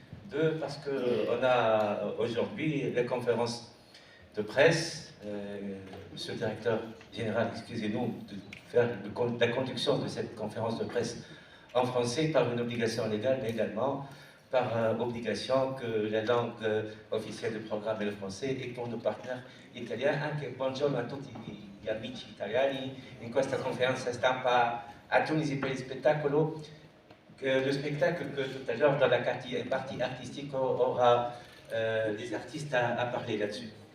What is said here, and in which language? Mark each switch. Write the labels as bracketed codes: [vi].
[fr] Deux, parce qu'on a aujourd'hui les conférences de presse. Monsieur le directeur général, excusez-nous de faire la conduction de cette conférence de presse en français par une obligation légale, mais également par obligation que la langue officielle du programme est le français, et pour nos partenaires italiens. [it] Anche buongiorno a tutti gli amici italiani in questa conferenza stampa a Tunisi per il spettacolo. [fr] Le spectacle que tout à l'heure dans la partie artistique aura des artistes à parler là-dessus.